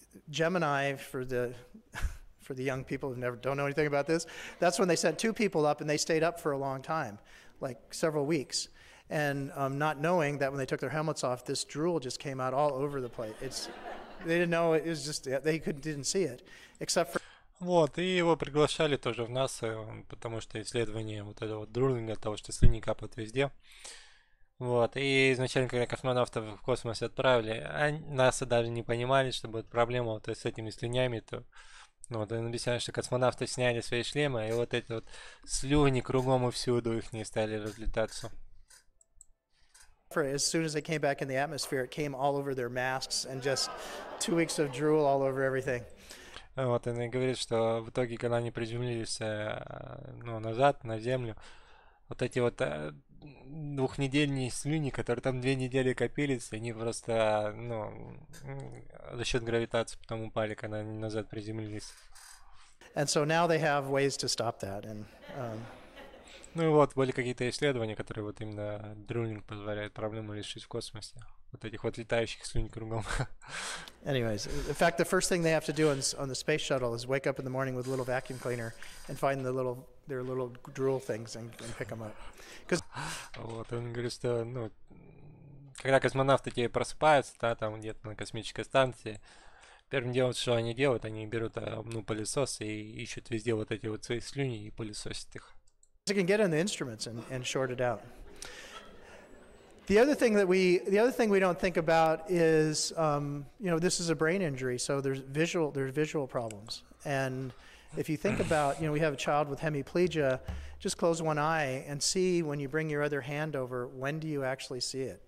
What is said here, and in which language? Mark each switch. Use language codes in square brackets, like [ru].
[en] Gemini, for the young people who don't know anything about this, that's when they sent 2 people up and they stayed up for a long time, like several weeks, and not knowing that when they took their helmets off, this drool just came out all over the place. They didn't know it was just didn't see it, except for. [ru] Вот, и его приглашали тоже в НАСА, потому что исследование вот этого друлинга, того, что слюни капают везде. Вот, и изначально, когда космонавтов в космос отправили, НАСА даже не понимали, что будет проблема вот с этими слюнями, то он объясняет, что космонавты сняли свои шлемы, и вот эти вот слюни кругом и всюду их не стали разлетаться. [en] As soon as they came back in the atmosphere, it came all over their masks and just 2 weeks of drool all over everything. [ru] Вот, и говорит, что в итоге, когда они приземлились назад, на Землю, вот эти вот двухнедельные слюни, которые там 2 недели копились, они просто, за счет гравитации потом упали, когда они назад приземлились. [en] And so now they have ways to stop that. And [ru] Ну и вот, были какие-то исследования, которые вот именно друлинг позволяет проблему решить в космосе. Вот этих вот летающих слюнь кругом. [en] anyways, in fact, the first thing they have to do on the space shuttle is wake up in the morning with a little vacuum cleaner and find their little drool things and pick them up. [ru] Вот, он говорит, что, ну, когда космонавты те просыпаются, да, там где-то на космической станции, первым делом, что они делают, они берут, ну, пылесос и ищут везде вот эти вот свои слюни и пылесосят их. [en] You can get in the instruments and short it out. The other thing we don't think about is, this is a brain injury, so there's visual problems. And if you think about, we have a child with hemiplegia, just close one eye and see when you bring your other hand over, when do you actually see it?